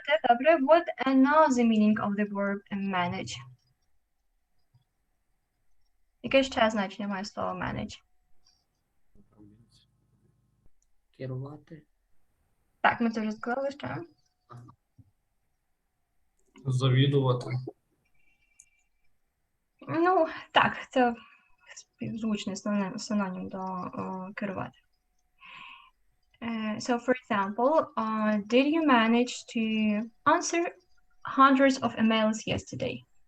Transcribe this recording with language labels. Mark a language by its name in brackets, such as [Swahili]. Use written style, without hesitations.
[Ukrainian] Добре, [English] what another meaning of the verb manage? [Ukrainian] Яке ще значення має слово manage? Керувати. Так, ми це вже сказали, що? Завідувати. Ну, так, це співзвучний синонім до керувати. [English] So, for example, did you manage to answer hundreds of emails yesterday?